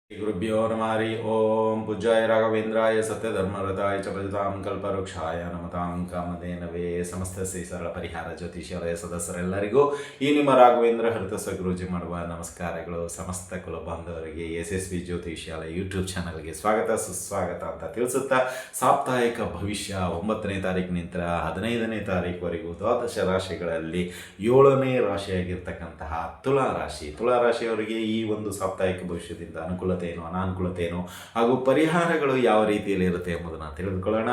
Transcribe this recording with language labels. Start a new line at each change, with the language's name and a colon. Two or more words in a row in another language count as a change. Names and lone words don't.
Sanskrit: गुरुभ्यो नमः हरि ओम पूज्याय राघवेंद्राय सत्यधर्मरताय च भजतां कल्पवृक्षाय नमतां ಕಾಮಧೇನವೇ
Kannada: ಸಮಸ್ತ ಶ್ರೀ ಸರಳ ಪರಿಹಾರ ಜ್ಯೋತಿಷ್ಯಾಲಯ ಸದಸ್ಯರೆಲ್ಲರಿಗೂ ಈ ನಿಮ್ಮ ರಾಘವೇಂದ್ರ ಹರಿತಸ ಗುರೂಜಿ ಮಾಡುವ ನಮಸ್ಕಾರಗಳು. ಸಮಸ್ತ ಕುಲ ಬಾಂಧವರಿಗೆ ಯಶಸ್ವಿ ಜ್ಯೋತಿಷ್ಯಾಲಯ ಯೂಟ್ಯೂಬ್ ಚಾನಲ್ಗೆ ಸ್ವಾಗತ ಸುಸ್ವಾಗತ ಅಂತ ತಿಳಿಸುತ್ತಾ, ಸಾಪ್ತಾಹಿಕ ಭವಿಷ್ಯ 9ನೇ ತಾರೀಕಿನಿಂದ 15ನೇ ತಾರೀಕುವರೆಗೂ ದ್ವಾದಶ ರಾಶಿಗಳಲ್ಲಿ 7ನೇ ರಾಶಿಯಾಗಿರ್ತಕ್ಕಂತಹ ತುಲಾರಾಶಿಯವರಿಗೆ ಈ ಒಂದು ಸಾಪ್ತಾಹಿಕ ಭವಿಷ್ಯದಿಂದ ಅನುಕೂಲತೆ ಏನು, ಅನಾನುಕೂಲತೆ ಏನು ಹಾಗೂ ಪರಿಹಾರಗಳು ಯಾವ ರೀತಿಯಲ್ಲಿ ಇರುತ್ತೆ ಎಂಬುದನ್ನು ತಿಳಿದುಕೊಳ್ಳೋಣ.